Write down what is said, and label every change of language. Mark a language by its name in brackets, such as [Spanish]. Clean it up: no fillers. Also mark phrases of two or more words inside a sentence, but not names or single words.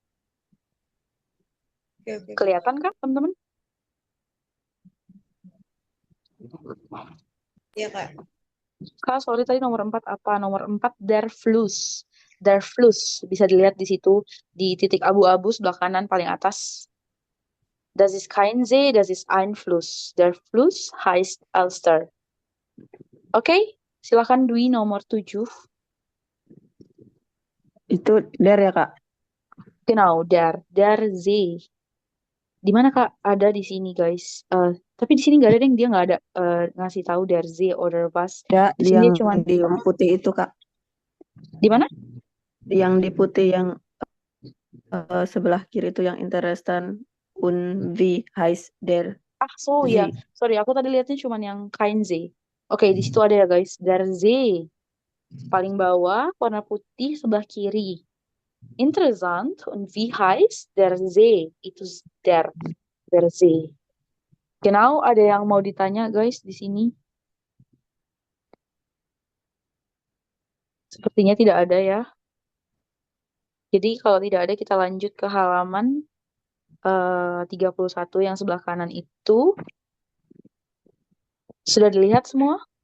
[Indonesian] Oke. Kelihatan kan, teman-teman? Iya, Kak. Kak, sorry tadi nomor 4 apa? [German] Nomor 4 der Fluss. Der Fluss. [Indonesian] Bisa dilihat di situ di titik abu-abu sebelah kanan paling atas. [German] Das ist kein See, das ist ein Fluss. Der Fluss heißt Elster. [Indonesian] Oke, silakan Dwi nomor 7. Itu der ya, Kak? [German] Genau, der See. [Indonesian] Di mana Kak? Ada di sini guys. Tapi di sini nggak ada deh, dia nggak ada ngasih tahu [German] der See oder was. [Indonesian] Ya, Di sini dia yang cuma di putih itu, Kak. di mana? Yang di putih yang sebelah kiri itu yang [German] interestan und wie heißt der [Indonesian] Ah, so ya. See. Sorry, aku tadi lihatnya cuma yang [German] kein See. [Indonesian] Oke, di situ ada ya guys, [German] der See. [Indonesian] Paling bawah warna putih sebelah kiri. [German] Interessant. Und wie heißt der See? [Indonesian] Itu [German] der See. [Indonesian] Genau, ada yang mau ditanya guys di sini? Sepertinya tidak ada ya. Jadi kalau tidak ada kita lanjut ke halaman 31 yang sebelah kanan itu. Sudah dilihat semua?